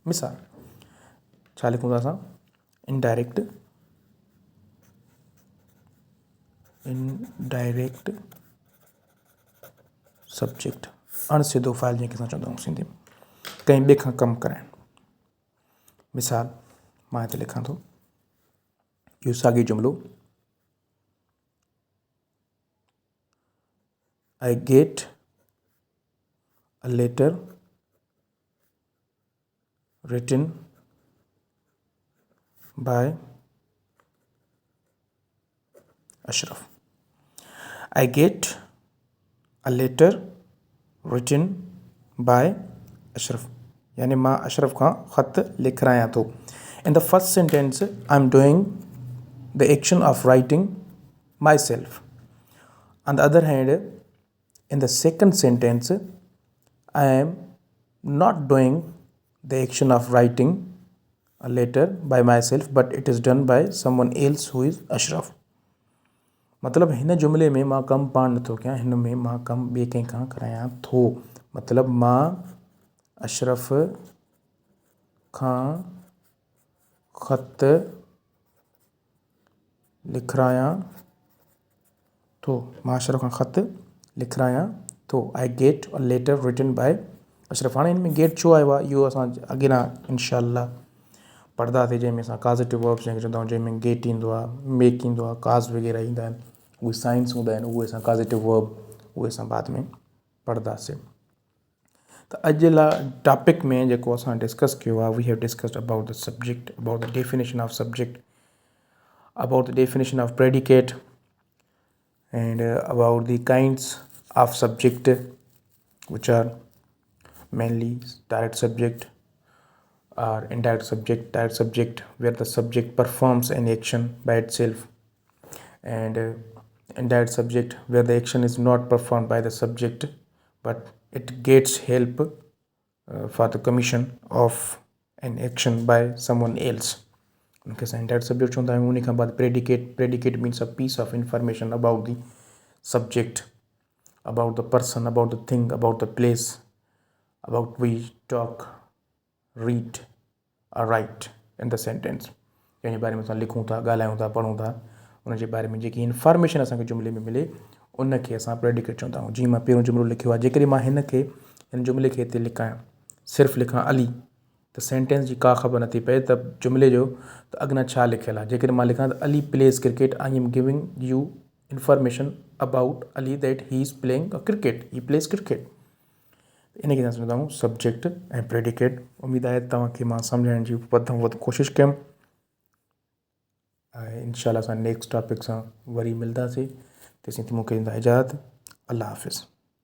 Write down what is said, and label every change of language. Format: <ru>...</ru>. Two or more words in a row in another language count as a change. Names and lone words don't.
<sd>मिसाल छा लिखूं था असां,</sd> <en>indirect subject,</en> <sd>अणसिधो फ़ाइल जंहिंखे असां चवंदा आहियूं सिंधी में, कंहिं ॿिए खां कमु कराइणु। मिसाल मां हिते लिखां थो, इहो साॻियो जुमिलो,</sd> <en>I get a letter written by Ashraf. I get a letter written by Ashraf.</en> <sd>यानी मां अशरफ खां ख़त लिखायां थो.</sd> <en>In the first sentence, I'm doing the action of writing myself. On the other hand, in the second sentence, I am not doing the action of writing a letter by myself, but it is done by someone else who is Ashraf.</en> <sd>मतलब हिन जुमिले में मां कमु पाण नथो कयां, हिन में मां कमु ॿिए कंहिंखां करायां थो। मतलब मां अशरफ खां ख़त लिखायां थो, मां अशरफ खां ख़त लिखायां थो।</sd> <en>I get a letter written by Ashraf.</en> <sd>हाणे हिन में गेट छो आयो आहे, इहो असां अॻियां इंशाअल्लाह पढ़ंदासीं, जंहिंमें असां</sd> <en>positive verbs</en> <sd>जंहिंखे चवंदा आहियूं, जंहिंमें गेट ईंदो आहे, मेक ईंदो आहे, काज़ वग़ैरह ईंदा आहिनि, उहे साइंस हूंदा आहिनि, उहे असां</sd> <en>positive verb</en> <sd>उहे असां बाद में पढ़ंदासीं। त अॼु जे लाइ टॉपिक में जेको असां डिस्कस कयो आहे,</sd> <en>We have discussed about the subject, about the definition of subject, about the definition of predicate, and about the kinds of subject, which are mainly direct subject or indirect subject. Direct subject where the subject performs an action by itself, and indirect subject where the action is not performed by the subject but it gets help for the commission of an action by someone else.</en> <sd>उनखे असां</sd> <en>indirect subject</en> <sd>चवंदा आहियूं। उन खां बाद</sd> <en>predicate means a piece of information about the subject, About the person, about the thing, about the place, about we talk, read or write in the sentence,</en> <sd>जंहिंजे बारे में असां लिखूं था, ॻाल्हायूं था, पढ़ूं था, उनजे बारे में जेकी इंफॉर्मेशन असांखे जुमिले में मिले उनखे असां प्रेडिकेट चवंदा आहियूं। जीअं मां पहिरियों जुमिलो लिखियो आहे, जेकॾहिं मां हिन जुमिले खे हिते लिखां, सिर्फ़ु लिखां अली, त सेंटेंस जी का ख़बर नथी पए त जुमिले जो त अॻियां छा लिखियलु आहे। जेकॾहिं मां लिखां त</sd> <en>Ali plays cricket, I am giving you information about Ali that he is playing a cricket, he plays cricket.</en> <sd>इनखे असां चवंदा आहियूं सब्जेक्ट ऐं प्रेडिकेट। उमेदु आहे तव्हांखे मां सम्झाइण जी वधि में वधि कोशिशि कयमि। ऐं इंशाअल्लाह असां</sd> <en>next topic</en> <sd>सां वरी मिलंदासीं। तेसिताईं मूंखे ॾींदा इजाज़त। अल्लाह हाफ़िज़।</sd>